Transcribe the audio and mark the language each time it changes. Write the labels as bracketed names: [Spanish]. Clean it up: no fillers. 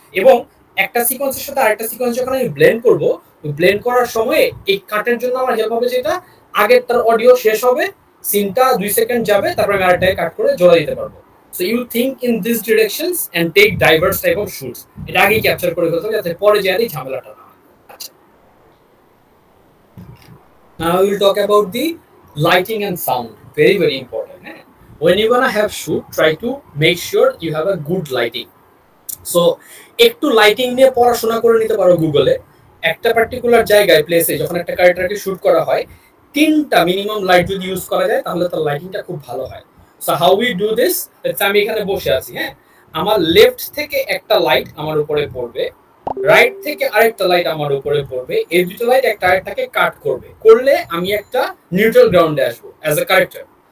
[Bangla] এবং একটা সিকোয়েন্সের সাথে আরেকটা সিকোয়েন্স যখন আমি ব্লেন্ড করব, ব্লেন্ড করার সময় এই কাটের জন্য আমার হেল্প হবে যেটা আগের তার অডিও শেষ হবে, সিনটা 2 সেকেন্ড যাবে, তারপরে আমি আরেকটাকে কাট করে জোড়া দিতে পারবো। [English] so you think in this directions and take diverse type of shoots, [Bangla] এটা আগেই ক্যাপচার করে ফেলতে হবে যাতে পরে যে আর এই ঝামেলাটা না হয়। আচ্ছা, [English] now we will talk about the lighting and sound, very very important. When you wanna have shoot, try to make sure you have a good lighting. [Bangla] So একটু লাইটিং নিয়ে পড়াশোনা করে নিতে পারো গুগলে, একটা পার্টিকুলার জায়গায় প্লেসে যখন একটা ক্যারেক্টারকে শুট করা হয় 3টা মিনিমাম লাইট যদি ইউজ করা যায় তাহলে তার লাইটিংটা খুব ভালো হয়। [English] so how we do this, [Bangla] আমি এখানে বসে আছি, হ্যাঁ, আমার লেফট থেকে একটা লাইট আমার উপরে পড়বে, রাইট থেকে আরেকটা লাইট আমার উপরে পড়বে, এই দুটো লাইট একটা আরেকটাকে কাট করবে, করলে আমি একটা নিউট্রাল গ্রাউন্ডে আসবো [English] As a character.